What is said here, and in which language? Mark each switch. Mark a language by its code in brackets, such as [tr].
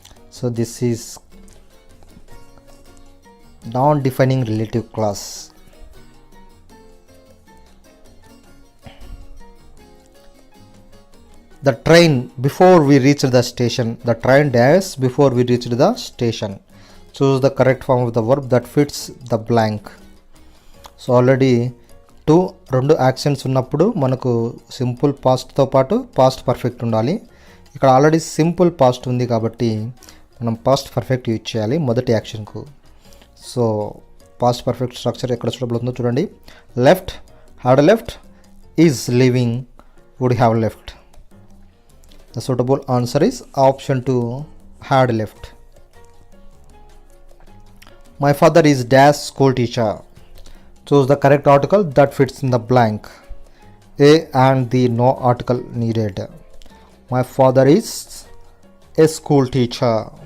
[en] So this is non-defining relative clause. The train before we reached the station. The train dash before we reached the station. Choose the correct form of the verb that fits the blank. [te] So already రెండు actions ఉన్నప్పుడు మనకు simple పాస్ట్తో పాటు past perfect ఉండాలి. ఇక్కడ already simple past ఉంది కాబట్టి మనం past perfect use చేయాలి మొదటి యాక్షన్కు. సో పాస్ట్ పర్ఫెక్ట్ స్ట్రక్చర్ ఎక్కడ సూటబుల్ అవుతుందో చూడండి. Left, had left, is living, would have left. [en] The suitable answer is option 2, had left. My father is dash school teacher. Choose the correct article that fits in the blank. A and the no article needed. My father is a school teacher.